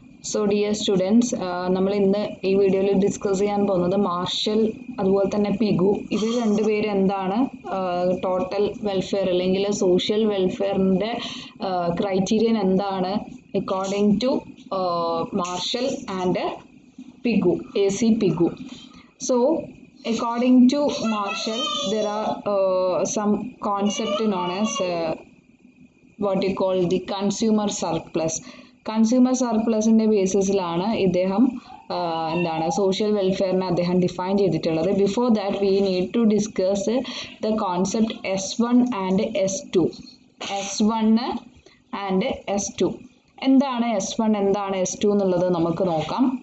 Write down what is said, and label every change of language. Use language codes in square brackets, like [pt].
[en] so dear students, [ml] നമ്മൾ ഇന്ന് ഈ വീഡിയോയിൽ ഡിസ്കസ് ചെയ്യാൻ പോകുന്നത് മാർഷൽ അതുപോലെ തന്നെ പിഗു ഇവർ രണ്ടുപേരും എന്താണ് ടോട്ടൽ വെൽഫെയർ അല്ലെങ്കിൽ സോഷ്യൽ വെൽഫെയറിൻ്റെ ക്രൈറ്റീരിയൻ എന്താണ് [en] according to Marshall and Pigou, [ml] AC പിഗു. [en] So according to Marshall, there are some concept known as what you call the consumer surplus. [ml] Consumer സർപ്ലസിൻ്റെ ബേസിസിലാണ് ഇദ്ദേഹം എന്താണ് സോഷ്യൽ വെൽഫെയറിനെ അദ്ദേഹം ഡിഫൈൻ ചെയ്തിട്ടുള്ളത്. [en] Before that we need to discuss the concept S1 and S2. [ml] S1 and S2 എന്താണ് S1 എന്താണ് S2 എന്നുള്ളത് നമുക്ക് നോക്കാം.